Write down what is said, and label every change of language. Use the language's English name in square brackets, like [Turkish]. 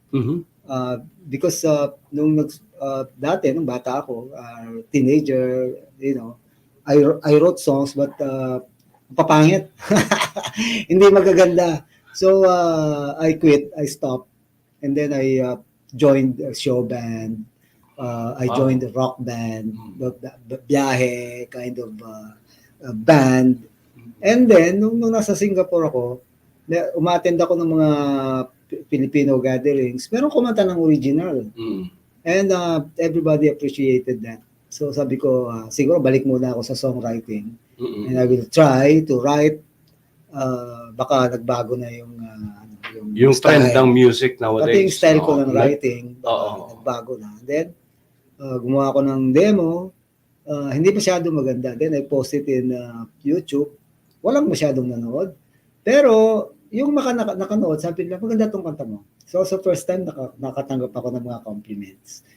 [Filipino] Because nung bata ako, teenager, [English] I wrote songs [Filipino] but papangit. Hindi magaganda. [English] So I quit, I stopped. And then I joined a show band. I joined the rock band, the biyahe kind of band. [Filipino] And then, nung nasa Singapore ako, umattend ako ng mga Filipino gatherings. Meron kumanta ng original. [English] And everybody appreciated that. [Filipino] So sabi ko, siguro balik muna ako sa songwriting. [English] And I will try to write. [Filipino] Baka nagbago na yung [English] trend ng music nowadays. [Filipino] Pati yung style ko ng writing, nagbago na. Then, gumawa ko ng demo, hindi masyado maganda. [English] Then I posted in YouTube. [Filipino] Walang masyadong nanood. Pero, yung nakanood, sabi nila, maganda tong kanta mo. So, first time, nakatanggap ako ng mga compliments.